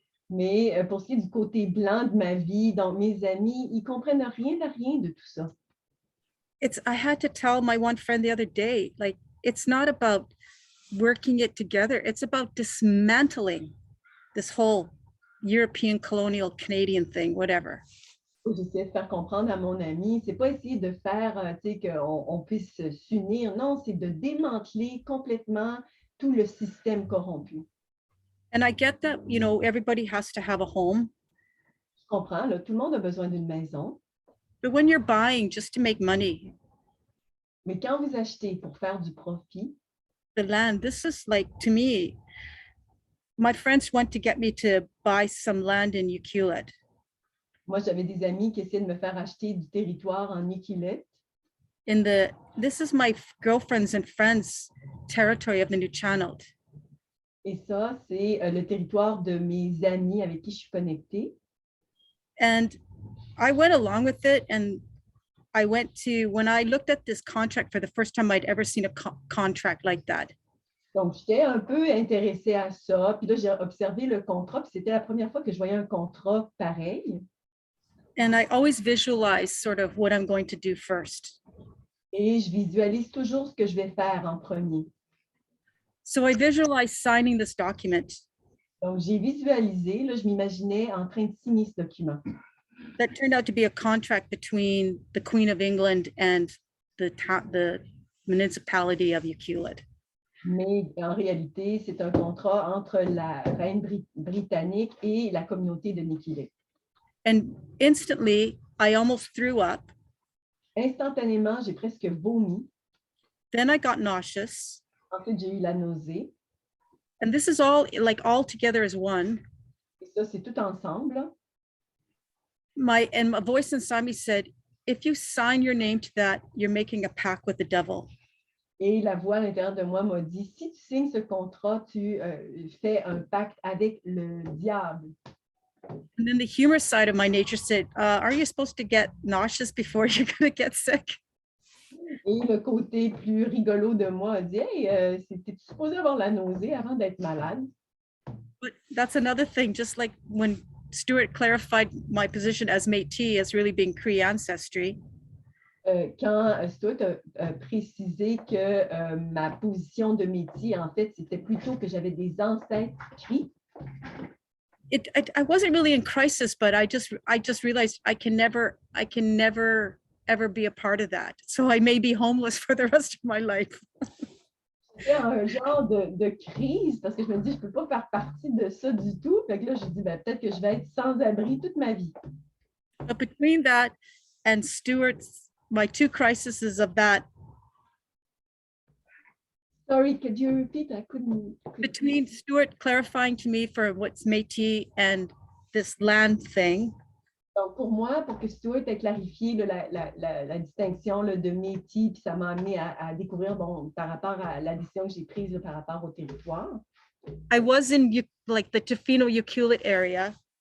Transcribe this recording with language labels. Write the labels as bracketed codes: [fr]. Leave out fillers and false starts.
[fr] Mais pour ce qui est du côté blanc de ma vie, donc mes amis, ils comprennent rien de tout ça. [en] I had to tell my one friend the other day, like, it's not about working it together. It's about dismantling this whole European colonial Canadian thing, whatever. [fr] J'essaie de faire comprendre à mon ami, c'est pas essayer de faire, qu'on puisse s'unir. Non, c'est de démanteler complètement tout le système corrompu. [en] And I get that, everybody has to have a home. [fr] Je comprends, là, tout le monde a besoin d'une maison. [en] But when you're buying just to make money, [fr] mais quand vous achetez pour faire du profit, [en] the land, this is like, to me, my friends went to get me to buy some land in Ucluelet. [fr] Moi, j'avais des amis qui essayaient de me faire acheter du territoire en Ucluelet. [en] This is my girlfriends and friends territory of the New Channel. [fr] Et ça, c'est le territoire de mes amis avec qui je suis connectée. [en] And I went along with it, and I went to, when I looked at this contract for the first time, I'd ever seen a contract like that. [fr] Donc, j'étais un peu intéressée à ça. Puis là, j'ai observé le contrat. Puis c'était la première fois que je voyais un contrat pareil. [en] And I always visualize sort of what I'm going to do first. [fr] Et je visualise toujours ce que je vais faire en premier. [en] So I visualized signing this document. [fr] Donc, j'ai visualisé, là, je m'imaginais en train de signer ce document. [en] That turned out to be a contract between the Queen of England and the municipality of Ucluelet. [fr] Mais en réalité, c'est un contrat entre la reine britannique et la communauté de Ucluelet. [en] And instantly, I almost threw up. [fr] Instantanément, j'ai presque vomi. [en] Then I got nauseous. [fr] Ensuite, j'ai eu la nausée. [en] And this is all together as one. [fr] Et ça, c'est tout ensemble. [en] And a voice inside me said, if you sign your name to that, you're making a pact with the devil. [fr] Et la voix à l'intérieur de moi m'a dit, si tu signes ce contrat, tu fais un pacte avec le diable. [en] And then the humor side of my nature said, are you supposed to get nauseous before you're going to get sick? [fr] Et le côté plus rigolo de moi a dit, hey, t'es supposé avoir la nausée avant d'être malade. [en] But that's another thing, just like when Stuart clarified my position as Métis as really being Cree ancestry. [fr] Quand Stuart a précisé que ma position de Métis, en fait, c'était plutôt que j'avais des ancêtres Cree. [en] I wasn't really in crisis, but I just realized I can never ever be a part of that. So I may be homeless for the rest of my life. [fr] C'est un genre de crise parce que je me dis, je peux pas faire partie de ça du tout. Fait que là, je dis, ben, peut-être que je vais être sans abri toute ma vie. [en] But between that and Stuart's, my two crises of that, Sorry, could you repeat? I couldn't. between Stuart clarifying to me for what's Métis and this land thing, [fr] Donc, pour moi, pour que Stuart ait clarifié là, la distinction là, de métier, puis ça m'a amené à découvrir, bon, par rapport à la décision que j'ai prise là, par rapport au territoire, [en] I was in like the Tofino Ucluelet area,